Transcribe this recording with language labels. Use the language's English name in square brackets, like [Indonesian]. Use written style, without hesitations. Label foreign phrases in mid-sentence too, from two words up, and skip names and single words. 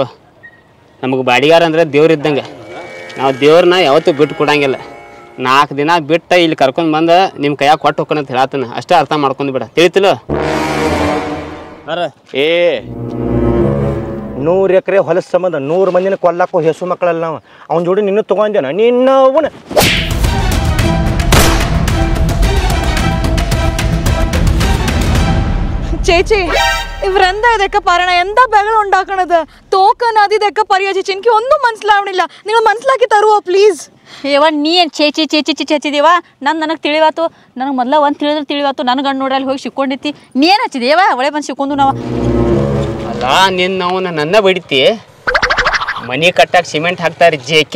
[Kannada] ನಮಗೆ ಬಾಡಿಗಾರ ಅಂದ್ರೆ ದೇವ್ರು ಇದ್ದಂಗೆ. ನಾವು ದೇವ್ರನ್ನ ಯಾವತ್ತೂ ಬಿಟ್ಟು ಕೊಡಂಗಿಲ್ಲ. 4 ದಿನ ಬಿಟ್ಟು ಇಲ್ಲಿ ಕರ್ಕೊಂಡು ಬಂದು ನಿಮ್ಮ ಕೈಯಾಗ ಕೊಟ್ಟು ಹೋಗೋಣ ಅಂತ ಹೇಳತ್ತನ. ಅಷ್ಟೇ ಅರ್ಥ ಮಾಡ್ಕೊಂಡು ಬಿಡ. ತಿಳಿತಿಲ್ಲ? 100 ಎಕರೆ ಹೊಲಸ ಸಂಬಂಧ 100 ಮಂದಿನ ಕೊಲ್ಲಾಕೋ ಹೆಸು ಮಕ್ಕಳಲ್ಲ ನಾವು. ಅವ್ನ ಜೋಡಿ ನಿನ್ನ ತೊಗೊಂಡೇನ ನಿನ್ನವನ. [Malayalam] ചേച്ചി ഇവരെന്താ ഇതൊക്കെ പറയണ? എന്താ ബഹളം ഉണ്ടാക്കണത്? തോക്കാൻ അത് ഇതൊക്കെ പറയാ ചേച്ചി. എനിക്ക് ഒന്നും മനസ്സിലാവണില്ല. നിങ്ങൾ മനസ്സിലാക്കി തരുവോ പ്ലീസ്? [Kannada] ಏವ ನೀ ಏನು ಚೇಚಿ ಚೇಚಿ ಚಿಚ್ಚಿ ಹಚ್ಚಿದೇವ? ನನಗೆ ತಿಳಿವಾತು. ನನಗೆ ಮೊದಲ ಒಂದು ತಿಳಿದ್ರೆ ತಿಳಿವಾತು. ನನ್ನ ಗಂಡು ನೋಡ್ರಿ ಅಲ್ಲಿ ಹೋಗಿ ಸಿಕ್ಕೊಂಡಿತ್ತಿ. ನೀ ಏನು ಹಚ್ಚಿದೇವ? ಒಳೆ ಬಂದು ಸಿಕ್ಕೊಂಡು ನಾವು. ಅಲ್ಲ ನಿನ್ನ ಅವನು ನನ್ನ ಬಡಿತಿ. ಮನೆ ಕಟ್ಟಾಕ ಸಿಮೆಂಟ್ ಹಾಕ್ತಾರೆ ಜೇಕೆ.